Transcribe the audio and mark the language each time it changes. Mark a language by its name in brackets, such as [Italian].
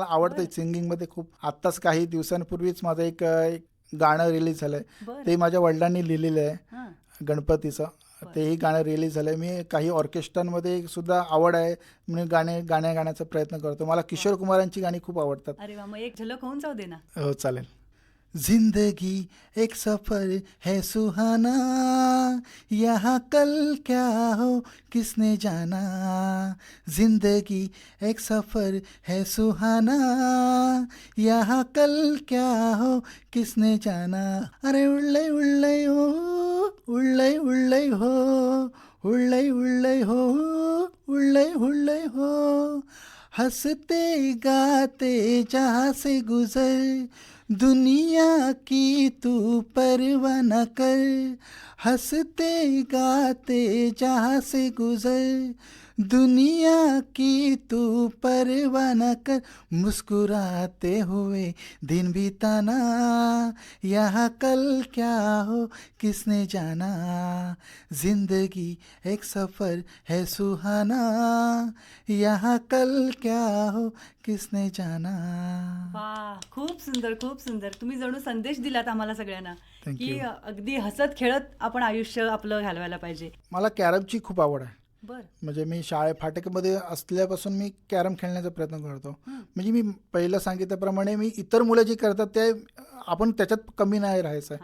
[Marathi] मला आवडतं सिंगिंगमध्ये खूप. आत्ताच काही दिवसांपूर्वीच माझं एक गाणं रिलीज झालंय. बरं. ते माझ्या वडिलांनी लिहिलेलं आहे हां. गणपतीचं. तेही गाणं रिलीज झालंय. मी काही ऑर्केस्ट्रांमध्ये सुद्धा आवड आहे मी गाणे गाण्याचा प्रयत्न करतो. मला किशोर कुमारांची गाणी खूप आवडतात. अरे वा, मग एक झलक होऊन जाऊ दे ना. हो चालेल. [Hindi] जिंदगी एक सफर है सुहाना, यहाँ कल क्या हो किसने जाना. जिंदगी एक सफर है सुहाना, यहाँ कल क्या हो किसने जाना. अरे उल्ले उल्ले हो, उल्ले उल्ले हो, उल्ले उल्ले हो, उल्ले उल्ले हो. हंसते गाते जहाँ से गुजर, दुनिया की तू परवाह न कर. हंसते गाते जहाँ से गुजर, दुनिया की तू परवाह न कर. मुस्कुराते हुए दिन बिताना, यहाँ कल क्या हो किसने जाना. जिंदगी एक सफर है सुहाना, यहाँ कल क्या हो किसने जाना. [Marathi] वा, खूप सुंदर, खूप सुंदर. तुम्ही जणू संदेश दिलात आम्हाला सगळ्यांना [English] Thank [Marathi] की [English] you. [Marathi] अगदी हसत खेळत आपण आयुष्य आपलं घालवायला पाहिजे. मला कॅरमची खूप आवड आहे. बर. म्हणजे मी फाटकमध्ये असल्यापासून मी कॅरम खेळण्याचा प्रयत्न करतो. म्हणजे मी पहिलं सांगितल्याप्रमाणे मी इतर मुलं जे करतात ते आपण त्याच्यात कमी नाही राहायचं आहे.